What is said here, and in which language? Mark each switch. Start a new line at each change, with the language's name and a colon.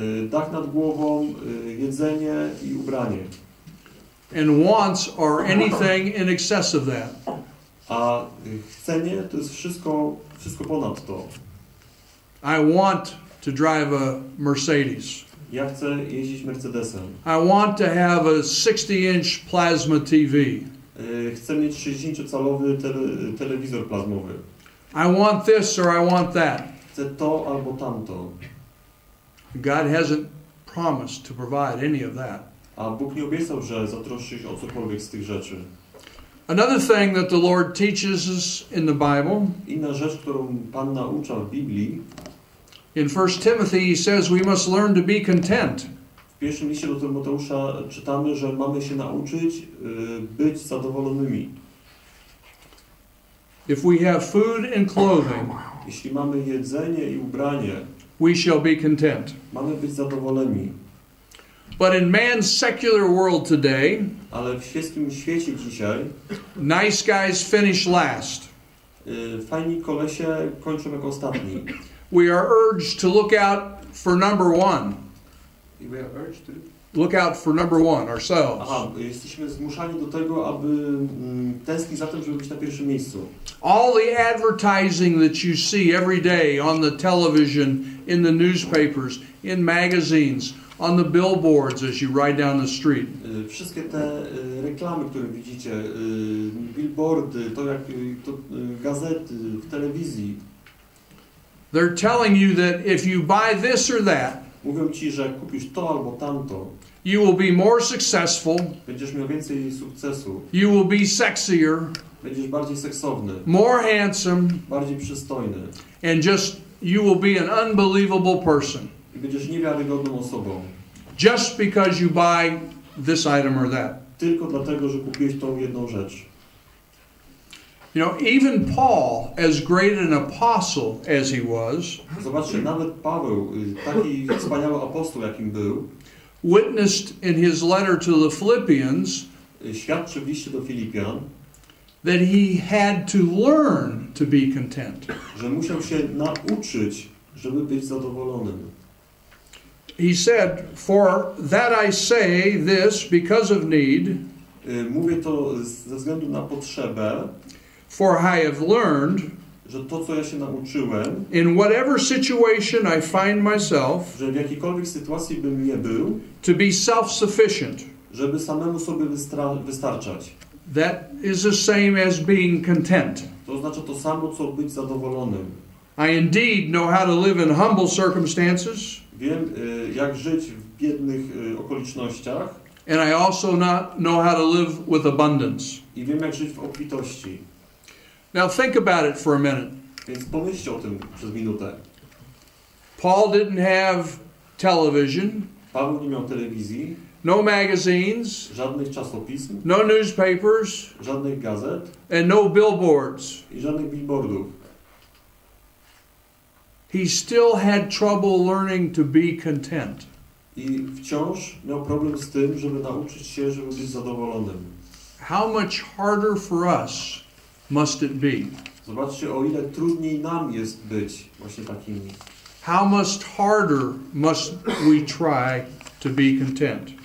Polish: Dach nad głową, jedzenie i ubranie.
English: And wants are anything in excess of that.
Polish: A chcenie to jest wszystko ponad to.
English: I want to drive a Mercedes.
Polish: Ja chcę jeździć Mercedesem.
English: I want to have a 60-inch plasma TV.
Polish: Chcę mieć 60-calowy telewizor plazmowy.
English: I want this or I want that.
Polish: Chcę to albo tamto.
English: God hasn't promised to provide any of that.
Polish: A Bóg nie obiecał, że zatroszczy się o cokolwiek z tych rzeczy.
English: Another thing that the Lord teaches us in the Bible.
Polish: Inna rzecz, którą Pan naucza w Biblii.
English: In 1 Timothy he says we must learn to be content.
Polish: W pierwszym liście do Tymoteusza czytamy, że mamy się nauczyć być zadowolonymi.
English: If we have food and clothing,
Polish: jeśli mamy jedzenie i ubranie,
English: we shall be content.
Polish: Mamy być zadowoleni.
English: But in man's secular world today,
Polish: ale w świeckim świecie dzisiaj,
English: nice guys finish last.
Polish: Fajni kolesie kończą jako ostatni.
English: We are urged to look out for number one. We are urged to look out for number one ourselves.
Polish: Aha, jesteśmy zmuszani do tego, aby tęsknić za tym, żeby być na pierwszym miejscu.
English: All the advertising that you see every day on the television, in the newspapers, in magazines, on the billboards as you ride down the street.
Polish: Wszystkie te reklamy, które widzicie, billboardy, gazety, w telewizji.
English: They're telling you that if you buy this or that,
Polish: mówią ci, że kupisz to albo tamto,
English: you will be more successful.
Polish: Będziesz miał więcej sukcesu.
English: You will be sexier.
Polish: Będziesz bardziej seksowny.
English: More handsome.
Polish: Bardziej przystojny.
English: And just you will be an unbelievable person.
Polish: I będziesz niewiarygodną osobą.
English: Just because you buy this item or that.
Polish: Tylko dlatego, że kupiłeś tą jedną rzecz.
English: You know, even Paul, as great an apostle as he was,
Polish: zobaczcie, nawet Paweł, taki wspaniały apostoł jakim był,
English: witnessed in his letter to the Philippians
Polish: świadczy w liście do Filipian,
English: that he had to learn to be content.
Polish: że musiał się nauczyć, żeby być zadowolonym.
English: He said, "For that I say this because of need,
Polish: Mówię to ze względu na potrzebę,
English: for I have learned,
Polish: że to, co ja się nauczyłem,
English: in whatever situation I find myself,
Polish: że w jakiejkolwiek sytuacji bym nie był,
English: to be self-sufficient."
Polish: żeby samemu sobie wystarczać.
English: That is the same as being content.
Polish: To oznacza to samo, co być zadowolonym.
English: I indeed know how to live in humble circumstances,
Polish: Wiem, jak żyć w biednych okolicznościach
English: and I also know how to live with abundance.
Polish: i wiem, jak żyć w obfitości.
English: Now think about it for a minute.
Polish: Więc pomyślcie o tym przez minutę.
English: Paul didn't have television,
Polish: Paweł nie miał telewizji,
English: no magazines,
Polish: żadnych czasopism,
English: no newspapers,
Polish: żadnych gazet
English: and no billboards.
Polish: i żadnych billboardów.
English: He still had trouble learning to be content.
Polish: I wciąż miał problem z tym, żeby nauczyć się, żeby być zadowolonym.
English: How much harder for us must it be?
Polish: Zobaczcie, o ile trudniej nam jest być właśnie takimi.
English: How much harder must we try to be content?